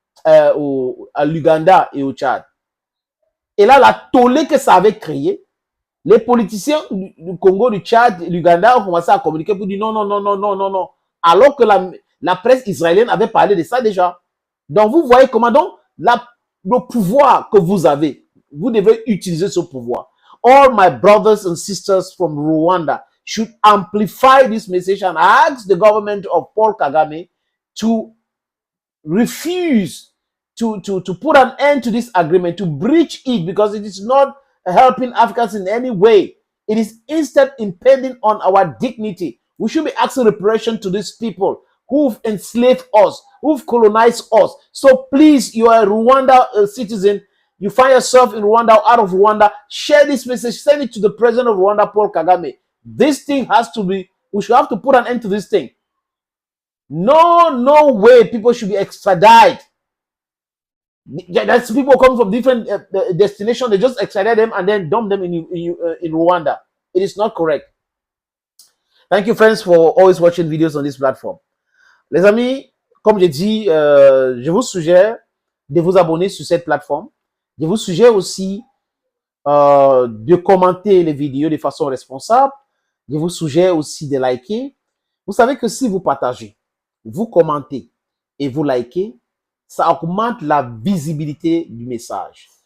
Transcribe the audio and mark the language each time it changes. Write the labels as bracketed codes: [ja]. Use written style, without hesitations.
[fr] À l'Uganda et au Tchad. Et là, la tollée que ça avait créé, les politiciens du Congo, du Tchad, l'Uganda ont commencé à communiquer pour dire non, non, non, non, non, non, non. Alors que la presse israélienne avait parlé de ça déjà. Donc, vous voyez comment donc le pouvoir que vous avez, vous devez utiliser ce pouvoir. [en] All my brothers and sisters from Rwanda should amplify this message and ask the government of Paul Kagame to refuse to put an end to this agreement, to breach it, because it is not helping Africans in any way. It is instead impeding on our dignity. We should be asking reparation to these people who've enslaved us, who've colonized us. So please, you are a Rwanda citizen, you find yourself in Rwanda or out of Rwanda, share this message, send it to the president of Rwanda, Paul Kagame. This thing has to be, we should have to put an end to this thing. No way people should be extradited. That's people come from different destinations. They just extradite them and then dump them in Rwanda. It is not correct. Thank you, friends, for always watching videos on this platform. [fr] Les amis, comme j'ai dit, je vous suggère de vous abonner sur cette plateforme. Je vous suggère aussi de commenter les vidéos de façon responsable. Je vous suggère aussi de liker. Vous savez que si vous partagez, vous commentez et vous likez, ça augmente la visibilité du message.